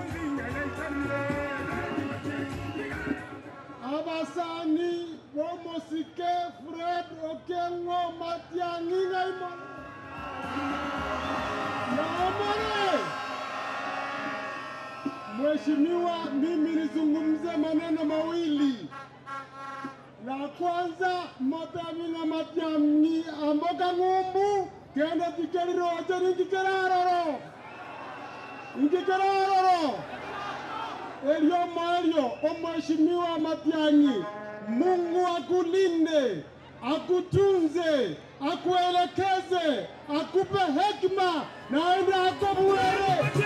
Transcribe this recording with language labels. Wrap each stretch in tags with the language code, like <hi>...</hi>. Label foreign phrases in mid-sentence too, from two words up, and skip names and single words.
<sw>Abasani Womosike Fred Okengo Matiang'i Naimon. Mheshimiwa, mimi nizungumze maneno mawili. La kwanza,</sw> <guz>Matiang'i Matiang'i amboka ngumbu kenda tikeriro ajari ngikeraroro.</guz> <sw>Elio Mario, Mheshimiwa Matiang'i, Mungu akulinde, akutunze, akuelekeze, akupe hekima na aende akubuere.</sw>